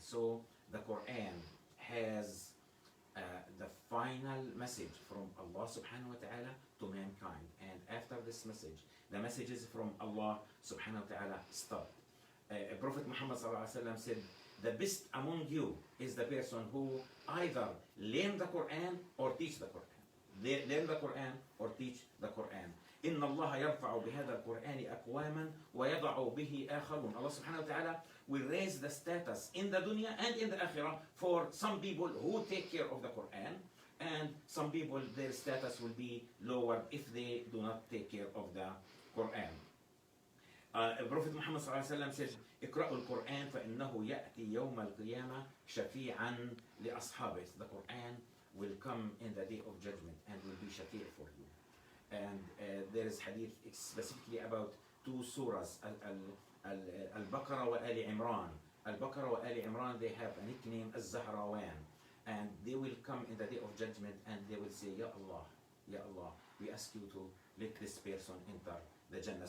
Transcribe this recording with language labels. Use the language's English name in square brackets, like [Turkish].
[English] So the Quran has the final message from Allah subhanahu wa ta'ala to mankind. And after this message, the messages from Allah subhanahu wa ta'ala stop. Prophet Muhammad sallallahu alaihi wasallam said, the best among you is the person who either learn the Quran or teach the Quran. Learn the Quran or teach the Quran. [Arabic] إن الله يرفع بهذا القرآن أقواما ويضع به آخرون. [English] Allah subhanahu wa ta'ala will raise the status in the dunya and in the akhirah for some people who take care of the Quran, and some people their status will be lowered if they do not take care of the Quran. Prophet Muhammad sallallahu alaihi wasallam says, [Arabic] اقرأوا القرآن فإنه يأتي يوم القيامة شفيعا لأصحابه. [English] The Quran will come in the day of judgment and will be shafi' for you. And there is hadith specifically about two surahs, Al-Baqarah wa Ali Imran. Al-Baqarah wa Ali Imran, they have a nickname Al-Zahrawan. And they will come in the day of judgment and they will say, Ya Allah, we ask you to let this person enter the Jannah.